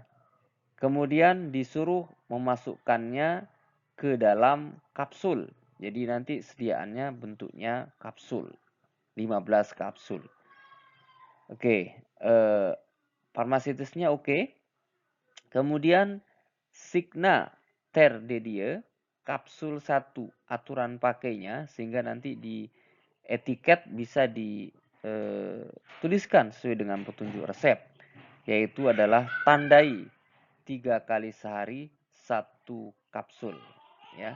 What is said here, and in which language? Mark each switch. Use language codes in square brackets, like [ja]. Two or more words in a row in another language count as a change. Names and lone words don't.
[id] Kemudian disuruh memasukkannya ke dalam kapsul. Jadi nanti sediaannya bentuknya kapsul. 15 kapsul. Oke, farmaseutisnya oke. Kemudian [la] signa ter de dia [id] kapsul 1 aturan pakainya sehingga nanti di etiket bisa dituliskan sesuai dengan petunjuk resep, yaitu adalah tandai 3 kali sehari 1 kapsul ya.